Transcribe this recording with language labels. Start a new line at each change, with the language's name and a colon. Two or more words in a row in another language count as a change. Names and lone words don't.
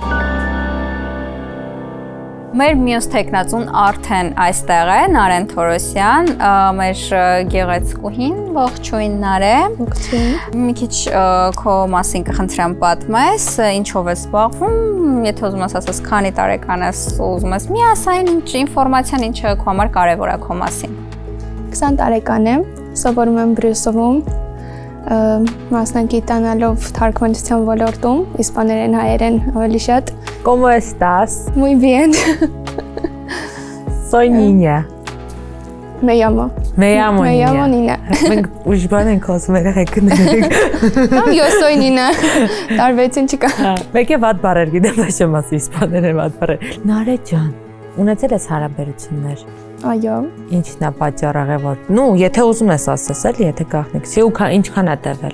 Armenian: Մեր մյուս տեխնացուն արդեն այստեղ է, Նարեն Թորոսյան, մեր գեղեցկուհին, ողջույն Նարե։ Մի քիչ քո մասին կխնդրեմ պատմես, ինչով ես զբաղվում, եթե ուզում ես ասես քանի տարեկան ես, ուզում ես մի ասային ինչ ինֆորմացիան ինչը քո համար կարևոր է քո մասին։ 20 տարեկան եմ, սովորում եմ Բրյուսովում, մասնագիտանալով թարգմանության ոլորտում, իսպաներեն, հայերեն ավելի շատ։
Spanish: ¿Cómo estás? Muy bien. Soy niña. Me llamo. Me llamo Me llamo Nina.
Armenian: Մենք ուժ բան ենք ասում երեխեքներեք։
Spanish: Yo soy Nina.
Armenian: Տարբերություն չկա։ Մեկ է վատ բառեր գիտեմ, բայց չեմ ասի իսպաներեն վատ բառեր։ Նարե ջան, ունեցել ես հարաբերություններ։ Այո։ Ինչն է պատճառը, որ եթե ուզում ես ասես, էլի, եթե գաղտնիք, ինչքան է տևել։